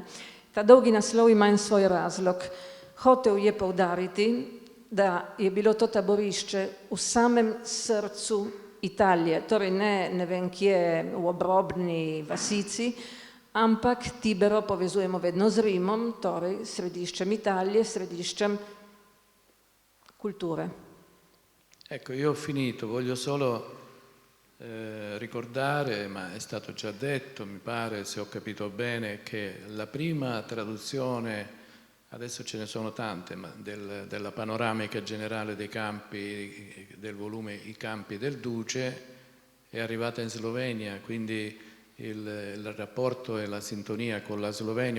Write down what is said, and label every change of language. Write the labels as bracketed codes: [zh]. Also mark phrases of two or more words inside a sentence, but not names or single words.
[sl] Ta dolgi naslov ima en svoj razlog. Hotel je poudariti, da je bilo to taborišče v samem srcu Italije, torej ne vem kje, v obrobni vasici, ampak Tibero povezujemo vedno z Rimom, torej središčem Italije, središčem kulture. [it] Ecco, io ho finito, voglio solo ricordare, ma è stato già detto, mi pare, se ho capito bene, che la prima traduzione, adesso ce ne sono tante, ma della panoramica generale dei campi, del volume I campi del Duce, è arrivata in Slovenia, quindi il rapporto e la sintonia con la Slovenia.